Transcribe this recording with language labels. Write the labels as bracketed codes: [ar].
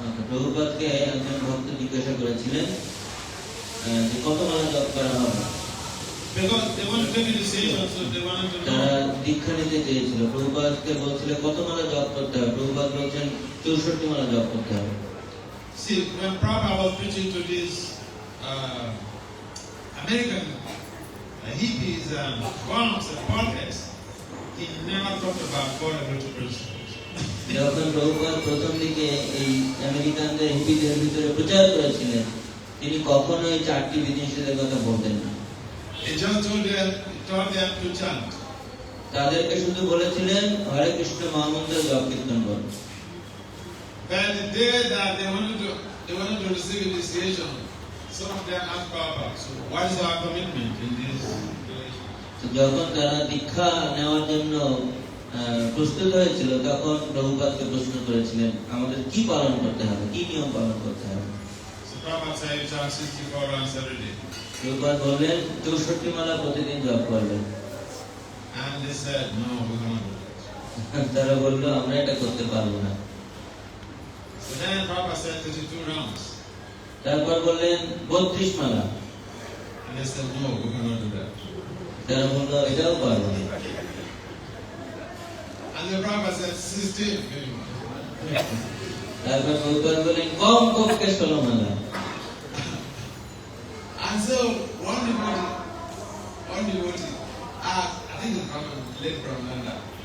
[bn] প্রভুপাদকে একজন ভক্ত জিজ্ঞাসা করেছিলেন যে কত মালা জপ করা হবে। [en] Because they want to take a decision, so they want to [bn] তারা [en] know. [bn] দীক্ষা নিতে চেয়েছিল, প্রভুপাদকে বলছিল কত মালা জপ করতে হবে। প্রভুপাদ বলছেন 64 মালা জপ করতে হবে। [en] See, when Prabhupada was preaching to these American hippies and bums and politics, he never talked about four elementary principles. [bn] যখন প্রভুপাদ প্রথম দিকে এই আমেরিকানদের হিপিদের ভিতরে প্রচার করেছিলেন, তিনি কখনোই 4টি বিধিনিষেধের কথা বলতেন না। [en] He just taught them to chant. [bn] তাদেরকে শুধু বলেছিলেন হরে কৃষ্ণ মহামন্ত্র জপ কীর্তন করুন। [en] But the day that they wanted to receive initiation, some of them asked Prabhupada, so what is our commitment in this relation? [bn] যখন তারা দীক্ষা নেওয়ার জন্য প্রস্তুত হয়েছিল, তখন প্রভুপাদকে প্রশ্ন করেছিলেন আমাদের কি পালন করতে হবে, কি নিয়ম পালন করতে হবে। [en] So Prabhupada said, chant 64 rounds every day. [bn] Prabhupada বললেন 64 মালা প্রতিদিন জপ করবেন। [en] And they said, no, we cannot do that. [bn] তারা বলল আমরা এটা করতে পারবো না। [en] So then Prabhupada said 32 rounds. [bn] তারপর বললেন 32 মালা। [en] And they said, no, we cannot do that. [bn] তারা বলল এটাও পারবো না। [en] And the Prabhupada said 16. [bn] তারপর প্রভুপাদ বললেন কম পক্ষে 16 মালা। [en] And so one devotee asked, I think it's from late from London.